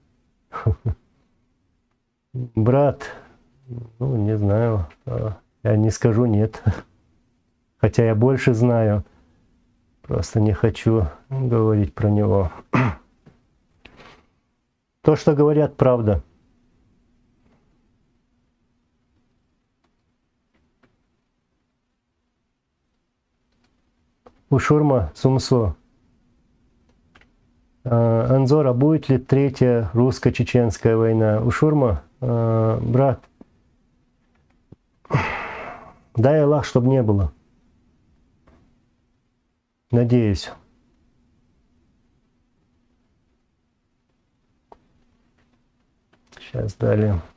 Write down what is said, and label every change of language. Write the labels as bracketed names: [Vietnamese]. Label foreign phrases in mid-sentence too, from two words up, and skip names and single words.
[Russian] Брат, ну, не знаю, я не скажу нет. Хотя я больше знаю. Просто не хочу говорить про него. То, что говорят, правда. Ушурма Сумсо. Анзор, а будет ли третья русско-чеченская война? Ушурма, брат, дай Аллах, чтобы не было. Надеюсь. Сейчас далее.